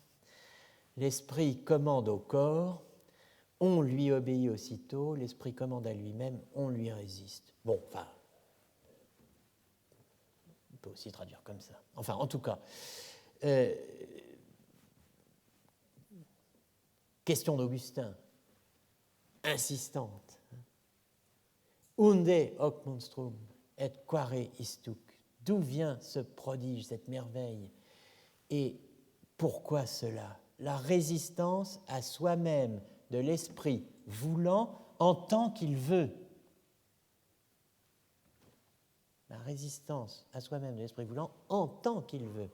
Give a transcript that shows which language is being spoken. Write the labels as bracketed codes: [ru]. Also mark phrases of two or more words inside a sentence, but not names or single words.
[fr] L'esprit commande au corps, on lui obéit aussitôt, l'esprit commande à lui-même, on lui résiste. Bon, enfin, on peut aussi traduire comme ça. Enfin, en tout cas, question d'Augustin, insistante. [la] Unde hoc monstrum et quare istuc? [fr] D'où vient ce prodige, cette merveille? Et pourquoi cela? La résistance à soi-même de l'esprit voulant en tant qu'il veut. La résistance à soi-même de l'esprit voulant en tant qu'il veut.